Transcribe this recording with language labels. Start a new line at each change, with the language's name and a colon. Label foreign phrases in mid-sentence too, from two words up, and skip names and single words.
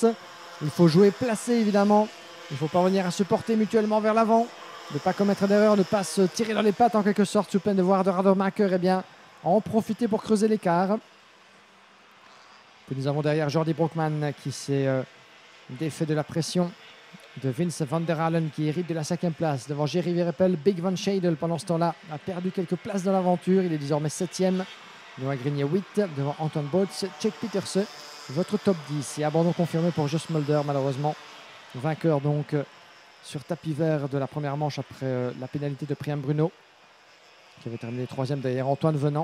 French: Il faut jouer placé évidemment. Il faut parvenir à se porter mutuellement vers l'avant, ne pas commettre d'erreur, ne pas se tirer dans les pattes en quelque sorte, sous peine de voir de Rademacher en profiter pour creuser l'écart. Puis nous avons derrière Jordi Brockman qui s'est défait de la pression de Vince van der Halen qui hérite de la 5e place devant Jerry Verepel. Big Van Schedel pendant ce temps-là a perdu quelques places dans l'aventure. Il est désormais 7e. Noah Grenier 8 devant Anton Botz. Check Peterse, votre top 10. Et abandon confirmé pour Just Mulder malheureusement. Vainqueur donc sur tapis vert de la première manche après la pénalité de Priam Bruno qui avait terminé 3e derrière Antoine Venant.